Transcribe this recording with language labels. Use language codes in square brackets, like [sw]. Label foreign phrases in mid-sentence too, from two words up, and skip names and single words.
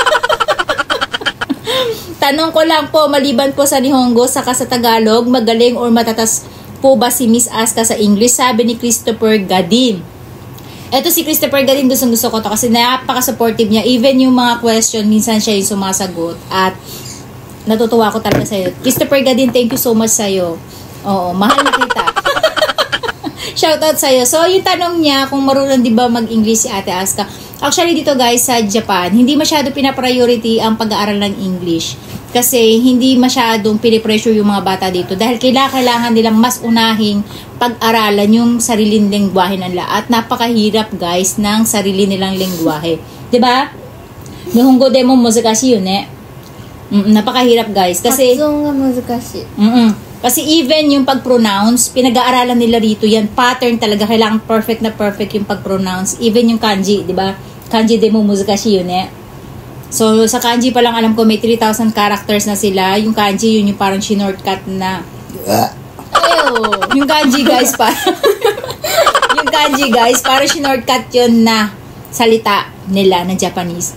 [tl] Tanong ko lang po, maliban po sa Nihongo, saka sa Tagalog, magaling or matatas po ba si Miss Aska sa English? Sabi ni Christopher Gadin. Eto si Christopher Gadin, gusto ko to kasi napaka-supportive niya. Even yung mga question, minsan siya yung sumasagot. At natutuwa ko talaga sa'yo. Christopher Gadin, [en] thank you so much [tl] sa'yo. Oo, mahal na kita. Shoutout sa'yo. So, yung tanong niya, kung marunong di ba mag-English si Ate Aska. Actually, dito guys, sa Japan, hindi masyado pinapriority ang pag-aaral ng English. Kasi, hindi masyadong pinipressure yung mga bata dito. Dahil kailangan nilang mas unahing pag-aralan yung sariling lengguwahe nila. At napakahirap guys ng sarili nilang lengguwahe. Diba? [ja] 日本語でも難しい [tl] yun eh. Napakahirap guys kasi [ja] 発音が難しい. [tl] Kasi even yung pag-pronounce, pinag-aaralan nila rito yan, pattern talaga, kailangan perfect na perfect yung pag-pronounce. Even yung kanji, di ba? [ja] 漢字でも難しい [tl] yun eh. So sa kanji pa lang alam ko may 3,000 characters na sila. Yung kanji yun yung parang shortcut na yung kanji guys yung kanji guys parang shortcut yun na salita nila ng Japanese.